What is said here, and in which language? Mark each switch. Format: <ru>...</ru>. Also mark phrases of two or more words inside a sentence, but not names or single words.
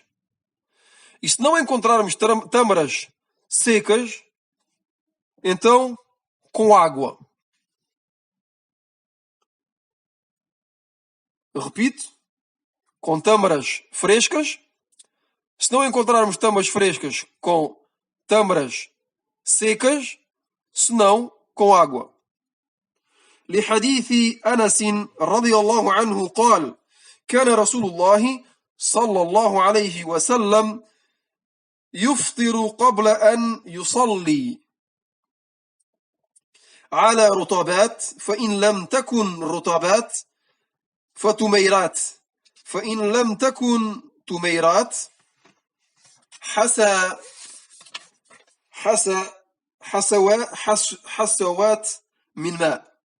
<pt>E se não encontrarmos tâmaras secas, então com água. Repito, com tâmaras frescas. Se não encontrarmos tâmaras frescas, com tâmaras secas, se não, com água.</pt> <ar>لحديث أنس رضي الله عنه قال: كان رسول الله صلى الله عليه وسلم يفطر قبل أن يصلي على رطبات، فإن لم تكن رطبات فتميرات، فإن لم تكن تميرات حسوات من ماء.</ar>